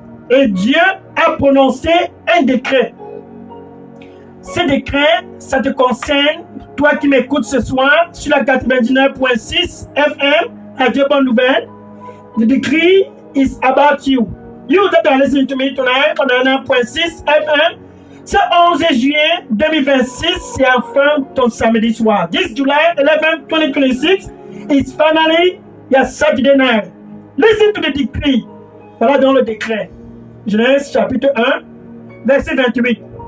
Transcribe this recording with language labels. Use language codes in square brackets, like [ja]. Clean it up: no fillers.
[fr] Et Dieu a prononcé un décret. Ce décret, ça te concerne, toi qui m'écoutes ce soir sur la 99.6 FM Adieu, bonne nouvelle. [en] The decree is about you. You that are listening to me tonight on 1.6 FM. [fr] Ce 11 juillet 2026, c'est enfin ton samedi soir. [en] This July 11, 2026 is finally your Saturday night. Listen to the decree. [fr] Voilà donc le décret. Genèse chapitre 1, verset 28.